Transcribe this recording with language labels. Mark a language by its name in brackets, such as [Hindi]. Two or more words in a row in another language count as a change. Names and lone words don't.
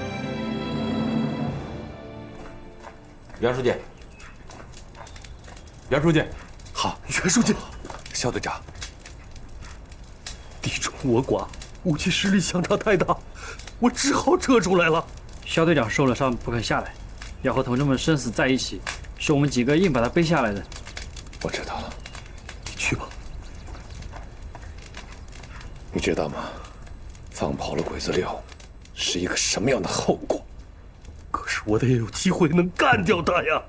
[Chinese] 袁書記，袁書記，好，袁書記，肖隊長，地眾我寡，武器實力相差太大，我只好撤出來了。肖隊長受了傷不肯下來，要和同志們生死在一起，是我們幾個硬把他背下來的。我知道了，你去吧。你知道嗎？放跑了鬼子六，是一個什麼樣的後果？可是我得有機會能幹掉他呀！